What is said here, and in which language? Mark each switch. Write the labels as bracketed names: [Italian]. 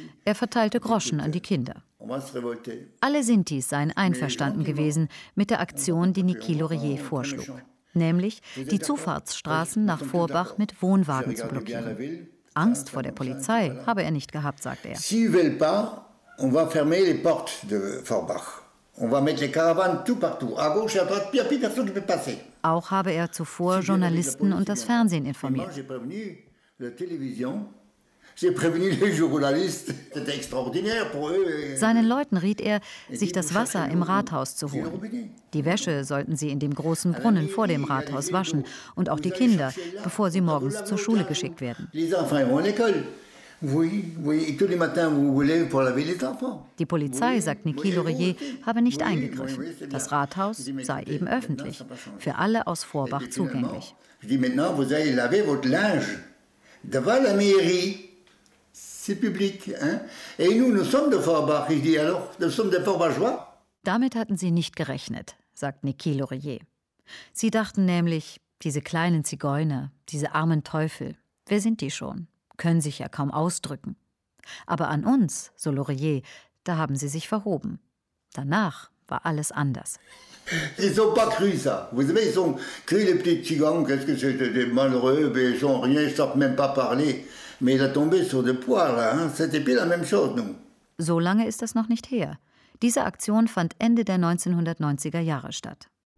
[German] Er verteilte Groschen an die Kinder. Alle Sintis seien einverstanden gewesen mit der Aktion, die Niki Laurier vorschlug. Nämlich die Zufahrtsstraßen nach Vorbach mit Wohnwagen zu blockieren. Angst vor der Polizei habe er nicht gehabt, sagt er. [French] Si will pas, on va fermer les portes de Vorbach. On va mettre les caravanes tout partout. À gauche, à droite, puis à pied, personne ne peut passer. [German] Auch habe er zuvor Journalisten und das Fernsehen informiert. [French] J'ai prévenu la télévision. J'ai prévenu les journalistes. C'était extraordinaire pour eux. [German] Seinen Leuten riet er, sich das Wasser im Rathaus zu holen. Die Wäsche sollten sie in dem großen Brunnen vor dem Rathaus waschen und auch die Kinder, bevor sie morgens zur Schule geschickt werden. [French] Les enfants vont à l'école. Oui, oui, et tous les matins vous voulez pour laver les enfants. [German] Die Polizei, sagt Niki Laurier, habe nicht eingegriffen. Das Rathaus sei eben öffentlich, für alle aus Vorbach zugänglich. [French] Je dis maintenant vous allez laver votre linge devant la mairie. C'est public, hein? Et nous, nous sommes de Vorbach, je dis alors, nous sommes des Vorbachois. [German] Damit hatten sie nicht gerechnet, sagt Niki Laurier. Sie dachten nämlich, diese kleinen Zigeuner, diese armen Teufel, wer sind die schon? Können sich ja kaum ausdrücken. Aber an uns, so Laurier, da haben sie sich verhoben. Danach war alles anders. [French] Ils ont pas cru ça. Vous savez, ils ont cru les petits Zigeuner, qu'est-ce que c'est, des malheureux, mais ils ont rien, ils savent même pas parler. Mais il a tombé sur des poils, hein? C'était pas la même chose, nous. [German] So lange ist das noch nicht her. Diese Aktion fand Ende der 1990er Jahre statt.